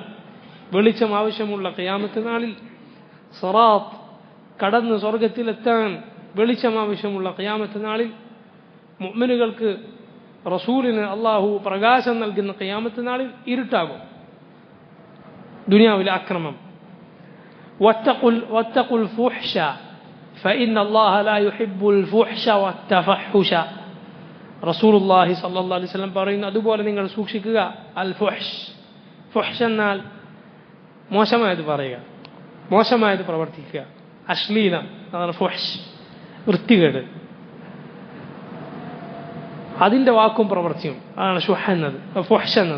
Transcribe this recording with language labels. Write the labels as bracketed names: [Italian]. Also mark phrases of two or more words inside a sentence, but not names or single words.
[Malayalam] വെളിച്ചം ആവശ്യമുള്ള ഖിയാമത്ത് നാളിൽ സിറാത്ത് കടന്ന് സ്വർഗത്തിലെത്താൻ വെളിച്ചം ആവശ്യമുള്ള ഖിയാമത്ത് നാളിൽ മുഅ്മിനുകൾക്ക്, റസൂലിന് അള്ളാഹു പ്രകാശം നൽകുന്ന ഖിയാമത്ത് നാളിൽ ഇരുട്ടാകും. ദുനിയാവിലെ അക്രമം, [Arabic] واتقوا الفحش فإن الله لا يحب الفحش والتفحش رسول الله صلى الله عليه وسلم [Malayalam] പറയുന്നു, അതുപോലെ നിങ്ങൾ സൂക്ഷിക്കുക [Arabic] الفحش. [Malayalam] ഫുഹ്ഷ് എന്നാൽ മോശമായത് പറയുക, മോശമായത് പ്രവർത്തിക്കുക, അശ്ലീലം, അതാണ് ഫുഹ്ഷ്, വൃത്തികേട്. അതിൻ്റെ വാക്കും പ്രവൃത്തിയും അതാണ് ഫുഹ്ഷ് എന്നത്.